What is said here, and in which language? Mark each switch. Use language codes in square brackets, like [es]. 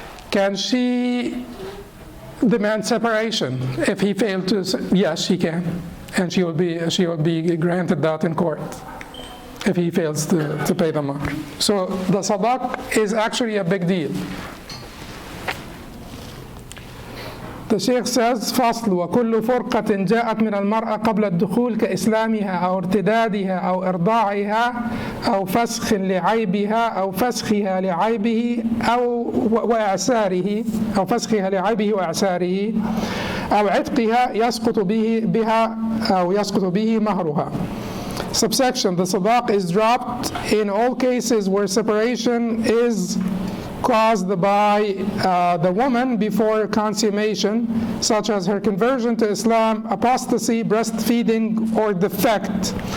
[en] Can she demand separation if he failed to? Yes, she can. And she will be granted that in court if he fails to pay the mahr. So the sadaq is actually a big deal. The Sheikh says, [ar] فصل وكل فرقة جاءت من المرأة قبل الدخول كإسلامها أو ارتدادها أو إرضاعها أو فسخ لعيبها أو فسخها لعيبه أو وإعساره أو فسخها لعيبه وإعساره أو عتقها يسقط بها أو يسقط به مهرها. [en] Subsection: the sadaq is dropped in all cases where separation is caused by the woman before consummation, such as her conversion to Islam, apostasy, breastfeeding, or defect.